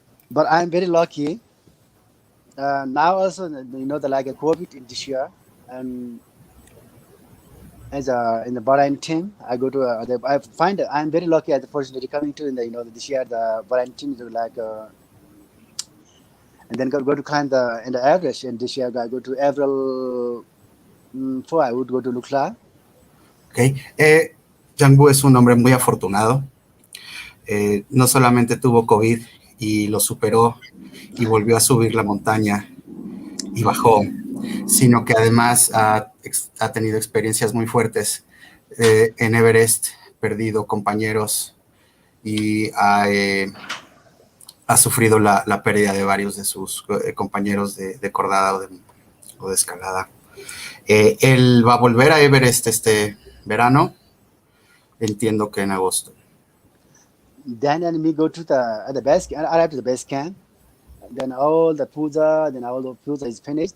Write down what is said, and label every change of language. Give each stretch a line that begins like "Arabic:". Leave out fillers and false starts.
English: But I'm very lucky. Now also, a COVID in this year, and as in the Bahrain team, I go to. I find that I'm very lucky at the opportunity coming to this year the Bahrain team is and then go to climb in the Everest. And this year I go to April 4. I would go to Lukla.
Spanish: Okay, Jangbu es un hombre muy afortunado. No solamente tuvo COVID y lo superó y volvió a subir la montaña y bajó, sino que además ha tenido experiencias muy fuertes en Everest, perdido compañeros y ha sufrido la pérdida de varios de sus compañeros de cordada o de escalada. Él va a volver a Everest este verano, entiendo que en agosto.
English: Then and me go to the base. I arrive to the base camp. Then all the puja is finished.